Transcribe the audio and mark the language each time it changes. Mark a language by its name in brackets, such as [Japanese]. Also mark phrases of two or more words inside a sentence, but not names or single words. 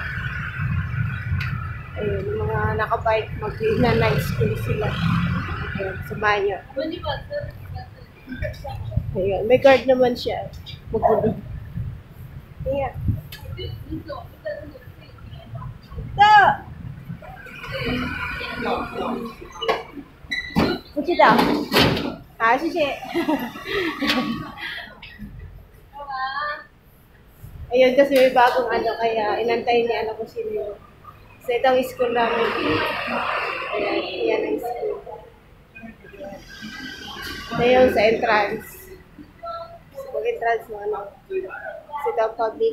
[Filipino] Ayun, yung mga nakabike, mag- [English] night school [Filipino] sila. Ayun, sa banyo. Ayun, may guard naman siya. Magulo. Ayan. Ito! [Chinese] 不知道。好，谢谢。 [Filipino] Ayun, kasi may bagong kaya inantay ni ko sino yun. So, ito ang school namin. Ayan, yan ang school. Ito yung sa entrance. So, pag-entrance mo, so, ito ang public.